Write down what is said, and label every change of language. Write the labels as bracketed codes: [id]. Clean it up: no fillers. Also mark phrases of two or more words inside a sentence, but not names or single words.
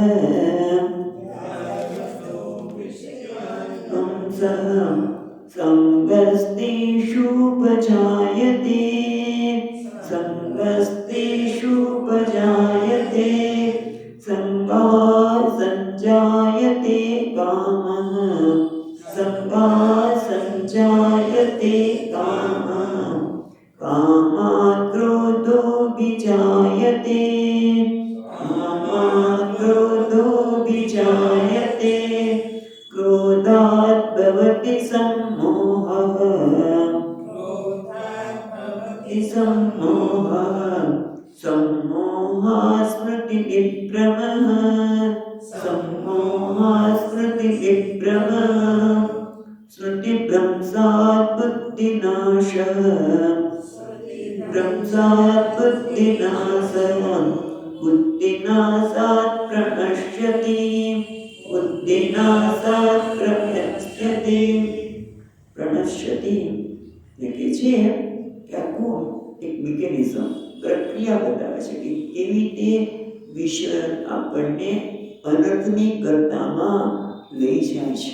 [sa] સંગસ્તેષુપજાયતે સંગાत् સંજાયતે કામઃ કામાत् ક્રોધો વિજાયતે ક્રોધાत् ભવતિ सम्मोहः सम्मोहात् स्मृतिविभ्रमः स्मृतिभ्रंशात् बुद्धिनाशः बुद्धिनाशात् प्रणश्यति [gu] એટલે છે કે આખું એક મિકેનિઝમ પ્રક્રિયા બતાવે છે કે કેવી રીતે વિષય આપણને અનર્થની કરતામાં લઈ જાય છે.